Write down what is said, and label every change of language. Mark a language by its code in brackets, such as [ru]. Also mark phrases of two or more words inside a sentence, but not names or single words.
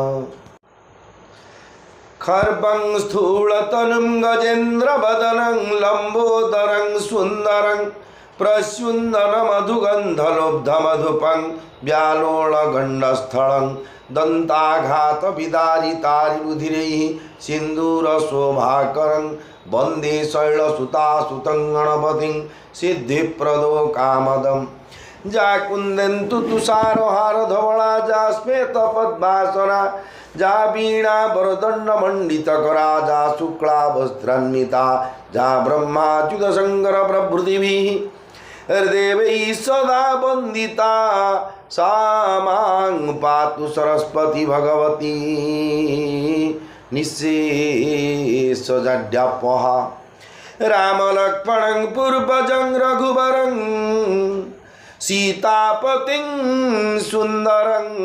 [sa] खर्वं स्थूलतनुं गजेन्द्रवदनं लंबोदरं सुन्दरं प्रस्युन्दनमधुगन्धलोब्धमधुपं व्यालोलगण्डस्थलं दन्ताघातविदारितारिरुधिरैः सिन्दूरशोभाकरं वन्दे शैलसुतासुतं गणपतिं सिद्धिप्रदो कामदं। जा कुन्देन्तु तुषारहारधवला जा श्वेतपद्मासना जा वीणा वरदण्डमण्डितकरा जा शुक्ला वस्त्रान्विता जा ब्रह्माच्युत शङ्कर प्रभृतिभिः देवैः सदा वन्दिता सा मां पातु सरस्वती भगवती निःशेषजाड्यापहा। रामलक्ष्मणं पूर्वजं रघुवरं सीतापतिं सुन्दरं